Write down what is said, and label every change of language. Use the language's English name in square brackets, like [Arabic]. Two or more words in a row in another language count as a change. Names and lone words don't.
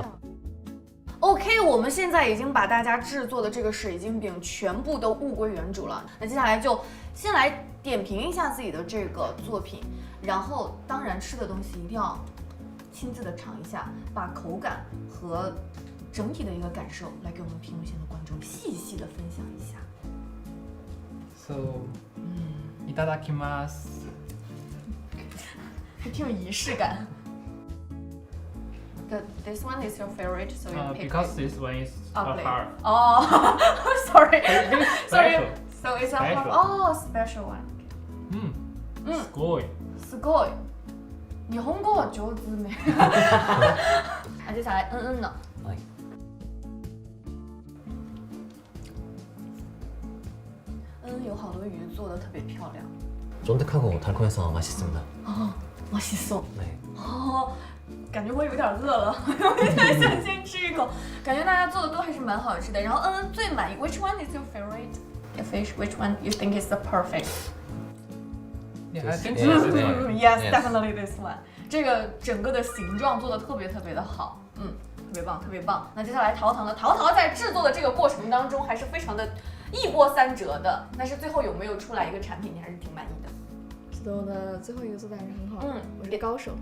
[Chinese] OK， 我们现在已经把大家制作的这个水晶饼全部都物归原主了。那接下来就先来点评一下自己的这个作品，然后当然吃的东西一定要亲自的尝一下，把口感和整体的一个感受来给我们屏幕前的观众细细的分享一下。 [English] So, [Japanese] いただきます。 [Chinese] 还挺有仪式感。 [English] This one is your favorite, so you pick because it. this one is Ugly. a heart. Oh, sorry. Sorry. Special. So it's a Special. heart. Oh, special one. [Japanese] すごい。すごい。日本語は上手ね。 [Chinese] 接下来呢？ [Japanese] はい。 [Chinese] 有好多鱼做的特别漂亮。 [Korean] 쫀득하고 달콤해서 맛있습니다. 맛있어。 네. [Chinese] 感觉我有点饿了，我有点想先吃一口。感觉大家做的都还是蛮好吃的。然后最满意 ， [English] Which one is your favorite? The fish, which one you think is the perfect? Yeah, I think Yes, so. Yes, Yes. definitely this one. [Chinese] 这个整个的形状做的特别的好，特别棒，特别棒。那接下来陶陶呢？陶陶在制作的这个过程当中还是非常的一波三折的，但是最后有没有出来一个产品，你还是挺满意的？做的最后一个做的还是很好的，我是高手。